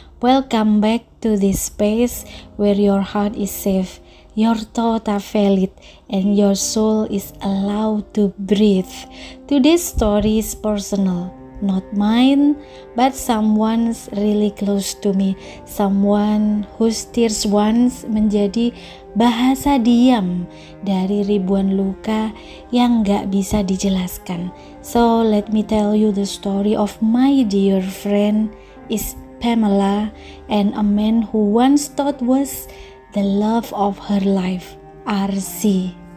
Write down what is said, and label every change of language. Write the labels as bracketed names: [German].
[English] Welcome back to this space where your heart is safe, your thoughts are valid, and your soul is allowed to breathe. Today's story is personal. Not mine, but someone's really close to me. Someone whose tears once [Indonesian] menjadi bahasa diam dari ribuan luka yang gak bisa dijelaskan. [English] So let me tell you the story of my dear friend is Pamela and a man who once thought was the love of her life, RC.